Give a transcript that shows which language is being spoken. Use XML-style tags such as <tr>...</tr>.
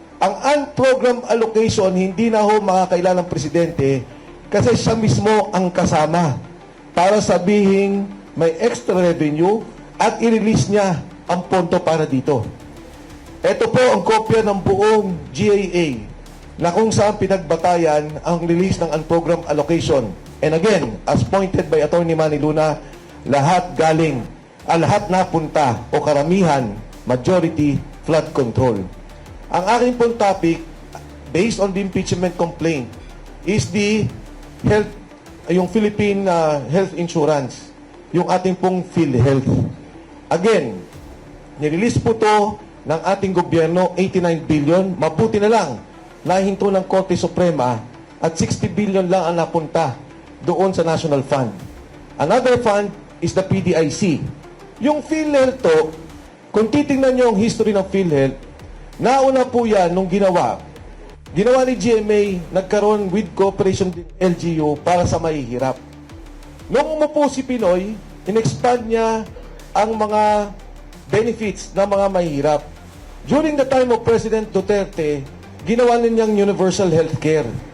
<tl>Ang unprogrammed allocation, hindi na ho makakailan ng Presidente kasi siya mismo ang kasama para sabihin may extra revenue at i-release niya ang ponto para dito. Ito po ang kopya ng buong GAA na kung saan pinagbatayan ang release ng unprogrammed allocation.</tl> <en>And again, as pointed by Attorney Manny Luna,</en> <tl>lahat galing, lahat napunta o karamihan,</tl> <en>majority, flood control.</en> <tl>Ang aking pong</tl> <en>topic, based on the impeachment complaint, is the health, yung Philippine health insurance.</en> <tl>yung ating pong PhilHealth. Again, nirelease po to ng ating gobyerno, 89 billion. Mabuti na lang, nahinto ng Korte Suprema at 60 billion lang ang napunta doon sa National Fund.</tl> <en>Another fund is the PDIC.</en> <tl>Yung PhilHealth to, kung titingnan nyo ang history ng PhilHealth, nauna po yan nung ginawa ni GMA, nagkaroon with cooperation din LGU para sa mahihirap. Nung umupo si Pinoy, in-expand niya ang mga benefits ng mga mahihirap.</tl> <en>During the time of President Duterte,</en> <tl>ginawa niyang</tl> <en>universal healthcare.</en>